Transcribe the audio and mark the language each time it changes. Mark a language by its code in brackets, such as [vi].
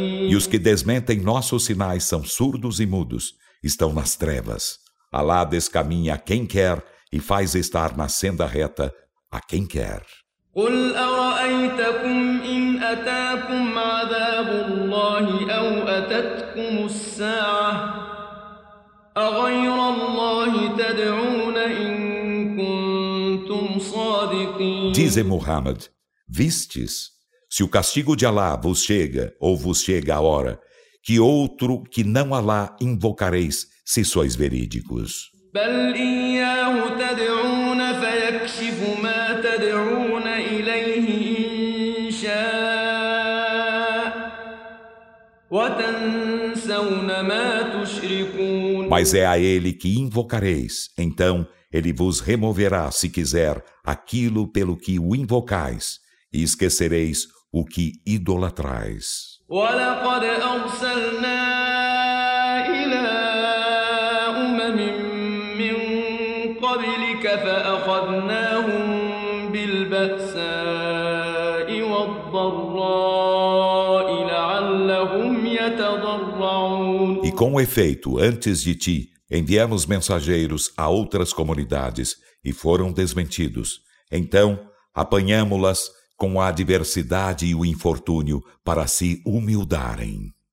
[pt] E os que desmentem nossos sinais são surdos e mudos, estão nas trevas. Alá descaminha quem quer e faz estar na senda reta a quem quer. [ar] قل أرأيتكم إن أتاكم عذاب الله أو أتتكم الساعة أغير الله تدعون إن كنتم صادقين. [pt] Dize Muhammad, vistes, se o castigo de Allah vos chega ou vos chega a hora, que outro que não Allah invocareis se sois verídicos? [ar] بل إياه تدعون فيكشف ما تدعون إليه إن شاء وتنسون ما تشركون. [pt] Mas é a ele que invocareis, então ele vos removerá, se quiser, aquilo pelo que o invocais, e esquecereis o que idolatrais. [ar] ولقد أرسلنا إلى أمم من قبلك فأخذناهم بالبأساء والضراء لعلهم يتضرعون. [pt] E com efeito, antes de ti, enviamos mensageiros a outras comunidades e foram desmentidos. Então, apanhámo-las com a adversidade e o infortúnio para se humildarem.